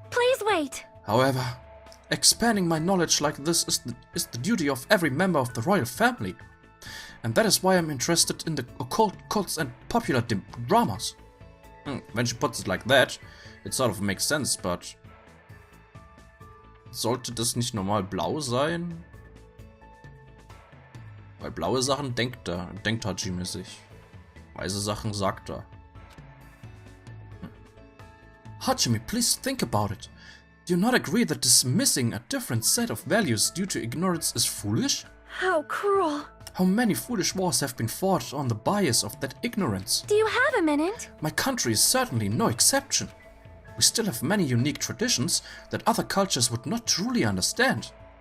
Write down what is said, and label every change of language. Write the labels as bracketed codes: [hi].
[en] Please wait. However, expanding my knowledge like this is the duty of every member of the royal family. And that is why I'm interested in the occult, cults and popular dramas. When she puts it like that, it sort of makes sense, but... [de] Sollte das nicht normal blau sein? Weil blaue Sachen denkt Hajime sich. Weiße Sachen sagt er. [en] Hajime, please think about it. Do you not agree that dismissing a different set of values due to ignorance is foolish? How cruel. How many foolish wars have been fought on the bias of that ignorance? Do you have a minute? My country is certainly no exception. We still have many unique traditions that other cultures would not truly understand.